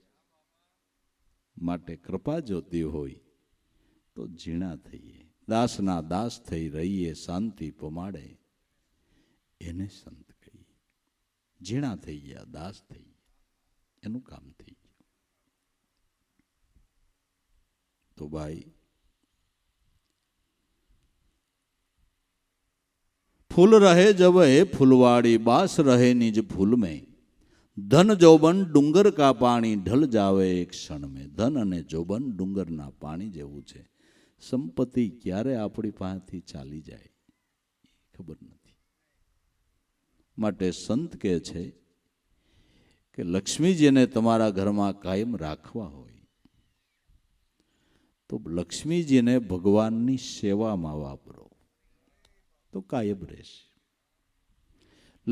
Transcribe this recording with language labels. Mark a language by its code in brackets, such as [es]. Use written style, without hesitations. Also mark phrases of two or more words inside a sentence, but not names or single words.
[gu] માટે કૃપા જોતી હોય તો ઝીણા થઈએ, દાસના દાસ થઈ રહીએ, શાંતિ પમાડે એને સંત કહીએ. ઝીણા થઈ ગયા, દાસ થઈ ગયા, એનું કામ થઈ ગયું. તો ભાઈ [hi] फूल रहे जब है फुलवाड़ी, बास रहे निज फूल में. धन जोबन डूंगर का पानी ढल जावे एक क्षण में. [gu] धन અને જોબન ડુંગરના પાણી જેવું છે. સંપત્તિ ક્યારે આપણી પાસેથી ચાલી જાય ખબર નથી. માટે સંત કહે છે કે લક્ષ્મીજીને તમારા ઘરમાં કાયમ રાખવા હોય તો લક્ષ્મીજીને ભગવાનની સેવામાં વાપરો તો કાયમ રહેશે.